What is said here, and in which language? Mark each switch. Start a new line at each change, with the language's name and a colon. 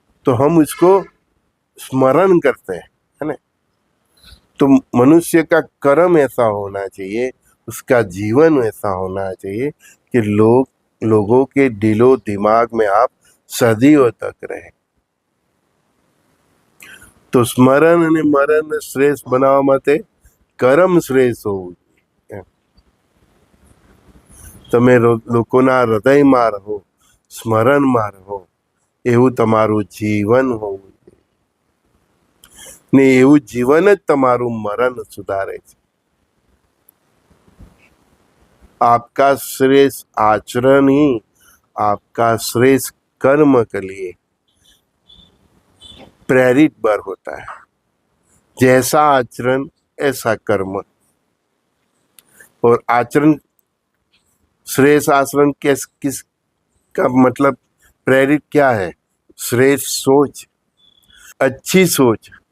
Hindi: तो हम इसको स्मरण करते हैं, है ना। तो मनुष्य का कर्म ऐसा होना चाहिए, उसका जीवन ऐसा होना चाहिए कि लोगों के दिलो दिमाग में आप सदियों तक रहे।
Gujarati: तो स्मरण અને મરણ શ્રેષ્ઠ બનાવવા માટે કર્મ શ્રેષ્ઠ હોવું જોઈએ। તમે લોકોના હૃદયમાં રહો, સ્મરણમાં રહો, એવું તમારું જીવન હોવું જોઈએ ને એવું જીવન જ તમારું મરણ સુધારે છે।
Hindi: आपका श्रेष्ठ आचरण ही आपका श्रेष्ठ कर्म के लिए प्रेरित बर होता है। जैसा आचरण ऐसा कर्म। और आचरण, श्रेष्ठ आचरण किस का मतलब प्रेरित क्या है, श्रेष्ठ सोच, अच्छी सोच।